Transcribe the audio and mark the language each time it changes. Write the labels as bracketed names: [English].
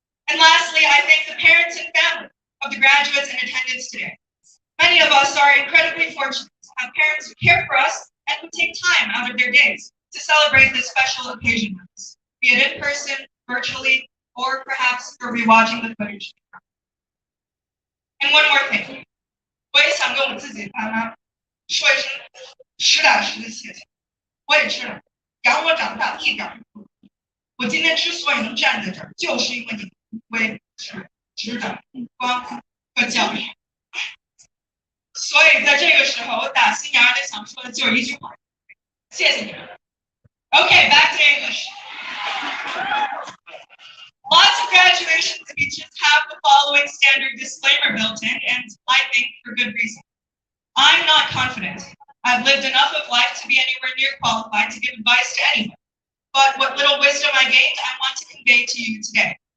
[English] And lastly, I thank the parents and family of the graduates in attendance today. Many of us are incredibly fortunate to have parents who care for us and who take time out of their days to celebrate this special occasion with us, be it in person, virtually, or perhaps for rewatching the footage. And one more thing. [Chinese] 我也想跟我自己爸妈说一声实打实的谢谢。我也知道，养我长大一点儿不容易。我今天之所以能站在这儿，就是因为你们为是指导、关怀和教育。所以在这个时候，我打心眼里想说的就是一句话：谢谢你们。 [English] Okay, back to English. Lots of graduation speeches have the following standard disclaimer built in, and I think for good reason. I've lived enough of life to be anywhere near qualified to give advice to anyone. But what little wisdom I gained, I want to convey to you today.